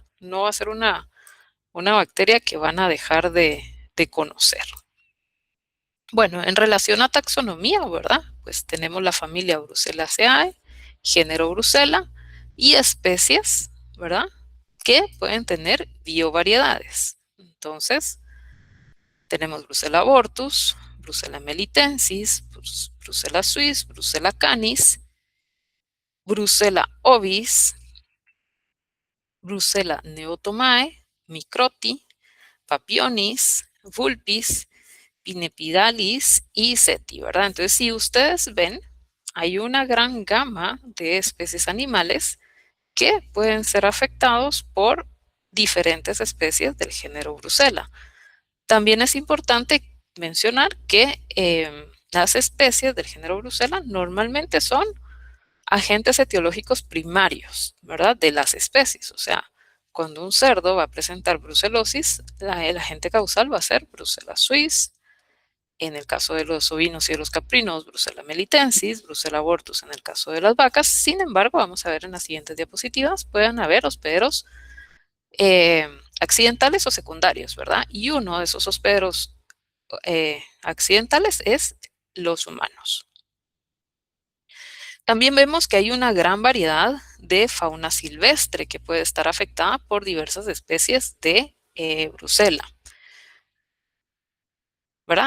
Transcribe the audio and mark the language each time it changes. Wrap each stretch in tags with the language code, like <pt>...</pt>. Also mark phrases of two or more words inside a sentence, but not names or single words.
<es>No va a ser una bacteria que van a dejar de conocer. Bueno, en relación a taxonomía, ¿verdad? Pues tenemos la familia Brucellaceae, género Brucella y especies, ¿verdad? Que pueden tener biovariedades. Entonces, tenemos Brucella abortus, Brucella melitensis, Brucella suis, Brucella canis, Brucella ovis, Brucella neotomae, microti, papionis, vulpis, pinepidalis y seti, ¿verdad? Entonces, si ustedes ven, hay una gran gama de especies animales que pueden ser afectados por diferentes especies del género Brucella. También es importante mencionar que las especies del género Brucella normalmente son agentes etiológicos primarios, ¿verdad? De las especies. O sea, cuando un cerdo va a presentar brucelosis, el agente causal va a ser Brucella suis. En el caso de los ovinos y de los caprinos, Brucella melitensis, Brucella abortus en el caso de las vacas. Sin embargo, vamos a ver en las siguientes diapositivas, pueden haber hospederos accidentales o secundarios, ¿verdad? Y uno de esos hospederos accidentales es los humanos. También vemos que hay una gran variedad de fauna silvestre que puede estar afectada por diversas especies de Brucella, ¿verdad?</es>